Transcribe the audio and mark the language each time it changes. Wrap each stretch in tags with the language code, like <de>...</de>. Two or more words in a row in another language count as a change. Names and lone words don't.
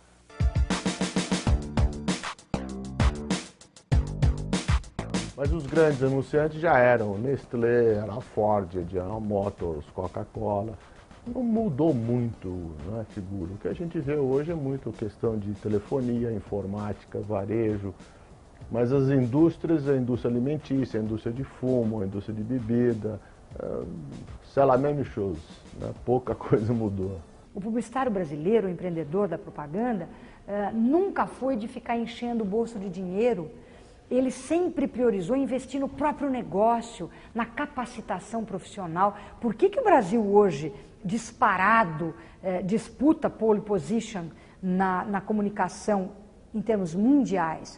<pt>Mas os grandes anunciantes já eram Nestlé, era a Ford, General Motors, Coca-Cola. Não mudou muito, não é, figura. O que a gente vê hoje é muito questão de telefonia, informática, varejo. Mas as indústrias, a indústria alimentícia, a indústria de fumo, a indústria de bebida,</pt> <fr>c'est la même chose,</fr> <pt>né? Pouca coisa mudou. O publicitário brasileiro, o empreendedor da propaganda, nunca foi de ficar enchendo o bolso de dinheiro. Ele sempre priorizou investir no próprio negócio, na capacitação profissional. Por que o Brasil hoje, disparado, disputa</pt> <en>pole position</en> <pt>na comunicação em termos mundiais?</pt>